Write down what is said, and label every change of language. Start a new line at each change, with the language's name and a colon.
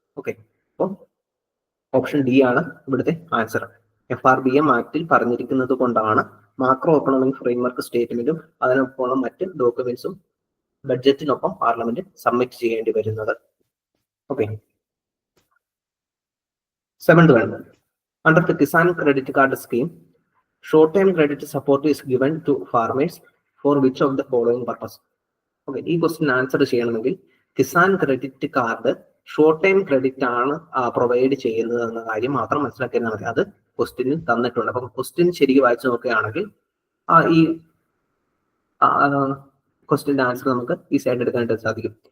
Malayalam: Okay, അപ്പോൾ option D ആണ് ഇവിടുത്തെ ആൻസർ. FRBM ആക്ടിൽ പറഞ്ഞിരിക്കുന്നത് കൊണ്ടാണ് മാക്രോ എക്കണോമിക് ഫ്രെയിംവർക്ക് സ്റ്റേറ്റ്മെന്റും അതിനൊപ്പം മറ്റ് ഡോക്യുമെന്റ്സും ബഡ്ജറ്റിനൊപ്പം പാർലമെന്റ് സബ്മിറ്റ് ചെയ്യേണ്ടി വരുന്നത്.
English: Okay, 7th one. Under the Kisan Credit Card Scheme, short-term credit support is given to farmers for which of the following purpose?
Malayalam: Okay, ഈ question answer ചെയ്യണമെങ്കിൽ Kisan credit card short time credit ആണ് provide ചെയ്യുന്നത് എന്ന കാര്യം മാത്രം മനസ്സിലാക്കിയാൽ മതി. അത് ക്വസ്റ്റ്യനിൽ തന്നിട്ടുണ്ട്. അപ്പം ക്വസ്റ്റ്യൻ ശരിക്കും വായിച്ചു നോക്കുകയാണെങ്കിൽ ഈ ക്വസ്റ്റ്യന്റെ ആൻസർ നമുക്ക് ഈസി ആയിട്ട് എടുക്കാനായിട്ട് സാധിക്കും.